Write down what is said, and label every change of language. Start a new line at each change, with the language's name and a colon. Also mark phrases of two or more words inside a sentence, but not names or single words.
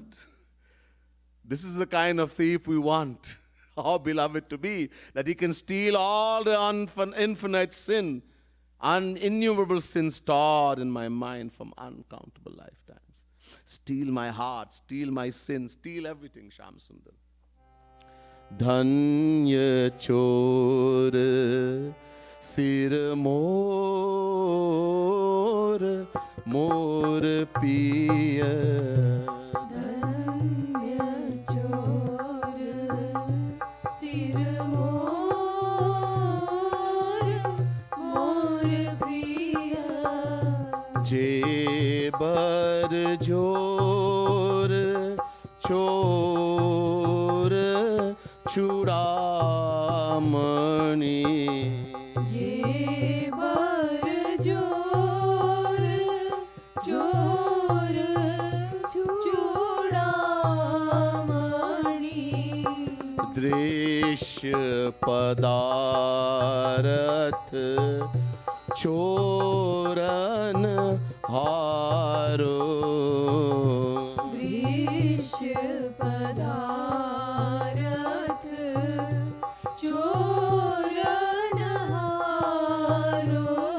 English: This is the kind of thief we want our beloved to be, that he can steal all the infinite sin, innumerable sins stored in my mind from uncountable lifetimes. Steal my heart, steal my sin, steal everything, Shyam Sundar.
Hindi: धन्य चोर सिर मोर मोर पिया. जेबर जोर चोर चूड़ामणि जेबर जोर चोर चूड़ामणि दृश्य पदारथ चोरन हारो दृश्य पदारथ चोरन हारो